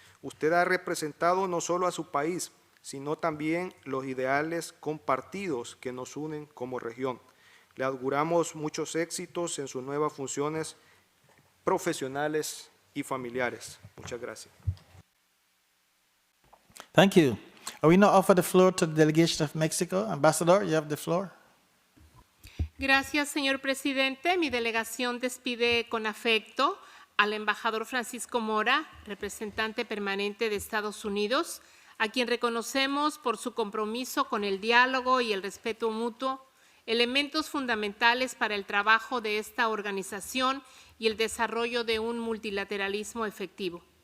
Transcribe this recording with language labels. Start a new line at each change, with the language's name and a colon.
Spanish: Usted ha representado no solo a su país, sino también los ideales compartidos que nos unen como región. Le auguramos muchos éxitos en sus nuevas funciones profesionales y familiares. Muchas gracias.
English: Thank you. I will now offer the floor to the delegation of Mexico. Ambassador, you have the floor.
Spanish: Gracias, señor presidente. Mi delegación despide con afecto al embajador Francisco Mora, representante permanente de Estados Unidos, a quien reconocemos por su compromiso con el diálogo y el respeto mutuo, elementos fundamentales para el trabajo de esta organización y el desarrollo de un multilateralismo efectivo.